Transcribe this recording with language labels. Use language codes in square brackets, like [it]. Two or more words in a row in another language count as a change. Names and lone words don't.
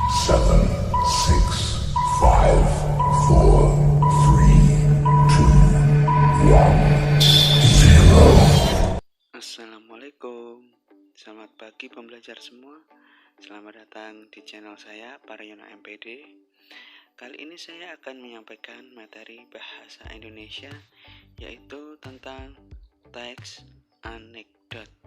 [en] seven, six, five, four, three, two, one, zero. [id] Assalamualaikum, selamat pagi pembelajar semua. Selamat datang di channel saya, Paryono MPD. Kali ini saya akan menyampaikan materi bahasa Indonesia, yaitu tentang teks anekdot.